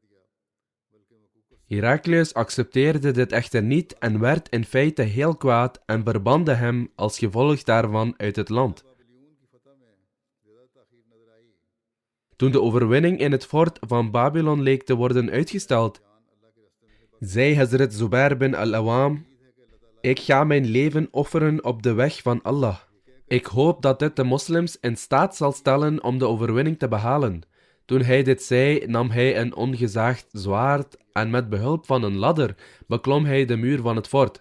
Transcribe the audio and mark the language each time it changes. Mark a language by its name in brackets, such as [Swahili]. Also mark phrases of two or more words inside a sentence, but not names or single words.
[Dutch] Heraklius accepteerde dit echter niet en werd in feite heel kwaad en verbande hem als gevolg daarvan uit het land. Toen de overwinning in het fort van Babylon leek te worden uitgesteld, zei Hazrat Zubair bin al-Awam: ik ga mijn leven offeren op de weg van Allah. Ik hoop dat dit de moslims in staat zal stellen om de overwinning te behalen. Toen hij dit zei, nam hij een ongezaagd zwaard en met behulp van een ladder beklom hij de muur van het fort.